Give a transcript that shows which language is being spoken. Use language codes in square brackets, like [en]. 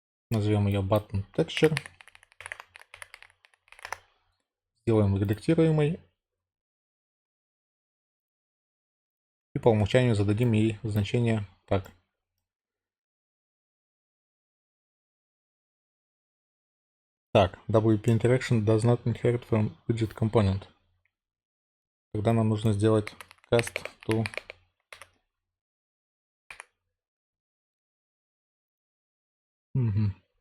[ru] Назовем ее button texture. Сделаем редактируемой. И по умолчанию зададим ей значение так. [en] Так, WP Interaction does not inherit from widget component. [ru] Тогда нам нужно сделать cast to... Угу.